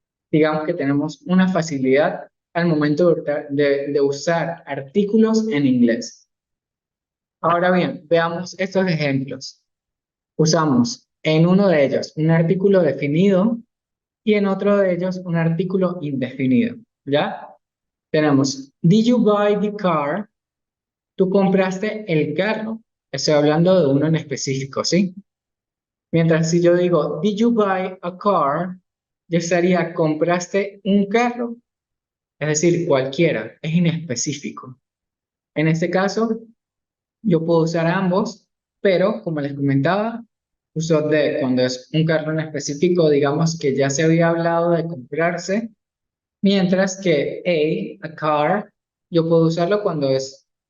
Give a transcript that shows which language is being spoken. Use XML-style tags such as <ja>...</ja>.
<es>Digamos que tenemos una facilidad al momento de usar artículos en inglés. Ahora bien, veamos estos ejemplos. Usamos en uno de ellos un artículo definido y en otro de ellos un artículo indefinido. ¿Ya? Tenemos,</es> <en>did you buy the car?</en> <es>Tú compraste el carro. Estoy hablando de uno en específico, ¿sí? Mientras si yo digo,</es> <en>did you buy a car?</en> <es>Yo estaría, compraste un carro. Es decir, cualquiera, es inespecífico. En este caso, yo puedo usar ambos, pero como les comentaba, uso de cuando es un carro en específico, digamos que ya se había hablado de comprarse, mientras que a car, yo puedo usarlo cuando es</es>